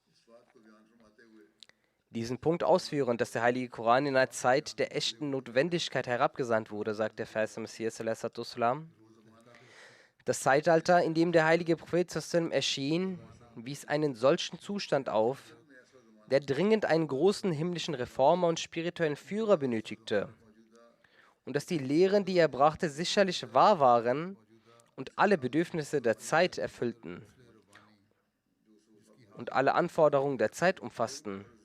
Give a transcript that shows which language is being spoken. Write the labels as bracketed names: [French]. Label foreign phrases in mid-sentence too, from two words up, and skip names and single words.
[German] Diesen Punkt ausführend, dass der Heilige Koran in einer Zeit der echten Notwendigkeit herabgesandt wurde, sagt der Vers des Messias [Arabic] صلى الله عليه وسلم. [German] Das Zeitalter, in dem der heilige Prophet [Arabic] صلى الله عليه وسلم [German] erschien, wies einen solchen Zustand auf, der dringend einen großen himmlischen Reformer und spirituellen Führer benötigte. Und dass die Lehren, die er brachte, sicherlich wahr waren und alle Bedürfnisse der Zeit erfüllten und alle Anforderungen der Zeit umfassten.